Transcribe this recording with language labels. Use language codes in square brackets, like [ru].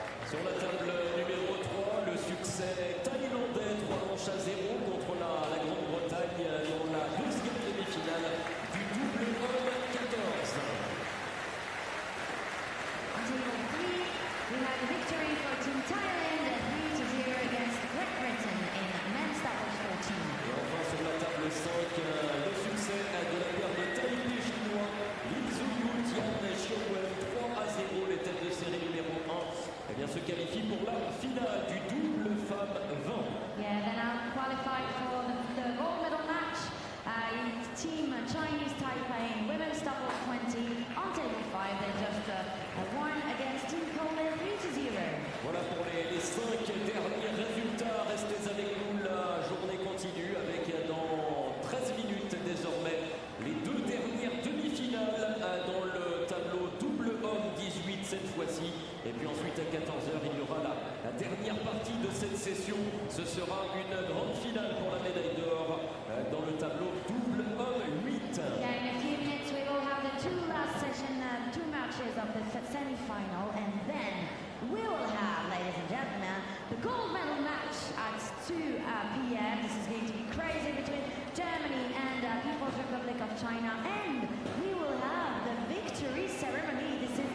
[fr] Sur la table numéro 3, le succès thaïlandais, 3 manches à 0 contre la Grande-Bretagne dans la deuxième demi-finale du double homme 14. [en] On table 3, we have a victory for Team Thailand, 3-0 against Great Britain in men's doubles 14. [fr] Et enfin sur la table 5, le succès de la paire de Taipei chinois, Li Zhuyu, Tian Xiaowen, 3-0, les têtes de série numéro 1. Eh bien, se qualifie pour la finale du double femme 20. [en] Yeah, they're now qualified for the gold medal match. Team Chinese Taipei in women's double 20 on table 5. They just won against Team Korea 3-0. [fr] Voilà pour les 5 derniers résultats. Restez avec nous, la journée continue avec dans 13 minutes désormais les 2 dernières demi-finales dans le tableau double homme 18 cette fois-ci. Et puis ensuite à 14h, il y aura la dernière partie de cette session. Ce sera une grande finale pour la médaille d'or dans le tableau double homme 8. [en] Yeah, in a few minutes we will have the 2 last session, 2 matches of the semi-final, and then we will have, ladies and gentlemen, the gold medal match at 2 p.m. This is going to be crazy between Germany and People's Republic of China, and we will have the victory ceremony.